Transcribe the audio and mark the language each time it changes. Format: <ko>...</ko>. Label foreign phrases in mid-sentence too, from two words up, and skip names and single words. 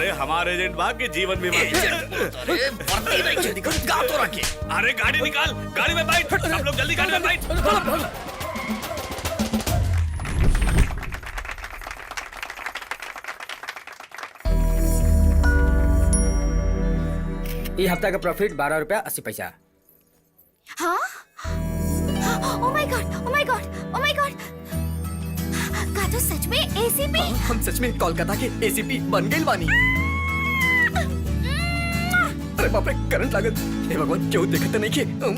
<bho>अरे हमारे एजेंट भाग के जीवन बीमा। अरे गाड़ी निकाल, गाड़ी में बैठ। सब लोग जल्दी गाड़ी में बैठ। ये हफ्ता का प्रॉफिट 12 रुपया 80 पैसा। हाँ?</bho> <en>Oh my God! Oh my God! Oh my God!</en> <bho>का तो सच में एसीपी? हम सच में कोलकाता के एसीपी बन गए बानी। अरे बाप रे, करंट लागत। हे भगवान, क्यों देखत नहीं के?</bho>